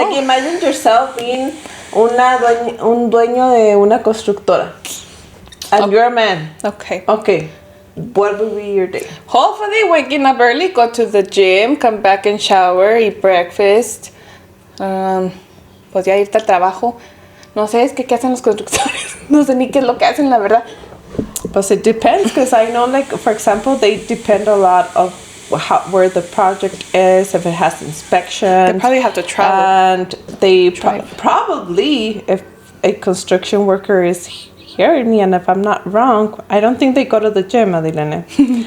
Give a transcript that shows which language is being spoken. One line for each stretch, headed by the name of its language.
English: Like, imagine yourself being
Spanish: un dueño de una constructora.
English: And you're a man. Okay. Okay. What would be your day? Hopefully waking up early, go to the gym, come back and shower, eat breakfast.
Spanish: Pues ya irte al trabajo. No sé, es que ¿qué hacen los constructores? No sé ni qué es lo que hacen, la verdad.
English: But it depends, because I know, like, for example, they depend a lot of where the project is, if it has inspection. They probably have to travel. And they probably, if a construction worker is hearing me, and if I'm not wrong, I don't think they go to the gym, Adilene.